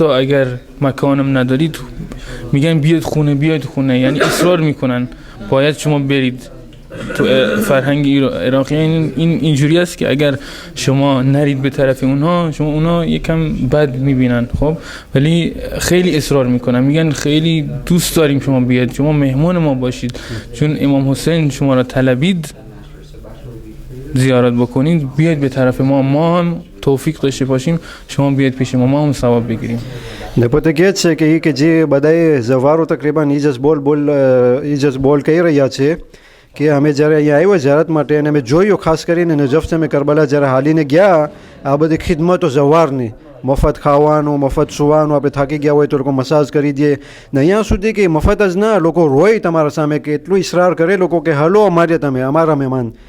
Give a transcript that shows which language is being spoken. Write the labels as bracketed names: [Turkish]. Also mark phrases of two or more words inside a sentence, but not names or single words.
[Persian] اگر مکانم ندارید میگن بیاید خونه یعنی اصرار میکنن باید شما برید تو فرهنگ عراقی این اینجوری است که اگر شما نرید به طرف اونها یکم بد میبینن خب ولی خیلی اصرار میکنن میگن خیلی دوست داریم شما بیاید شما مهمان ما باشید چون امام حسین شما را طلبید زیارت بکنید بیاید به طرف ما هم توفیق داشته باشیم شما بیاید پیش ما هم ثواب بگیریم [Gujarati] ને પોતે કહે છે કે એ કે જે બધાએ ઝવારો તકરીબન ઈજસ બોલ કહી રહ્યા છે કે અમે જ્યારે અહીંયા આવ્યા ઝિયારત માટે અને અમે જોયું ખાસ કરીને નજફથી અમે કરબલા જ્યારે હાલીને ગયા આ બધી ખિદમતો ઝવારની મફત ખાવાનું મફત સુવાનું આપણે થાકી ગયા હોય તો લોકો મસાજ કરી દે ને અહીંયા સુધી કે મફત જ ના લોકો રોય તમારા સામે કે એટલું ઇસરાર કરે લોકો કે હલો અમારે તમે અમારા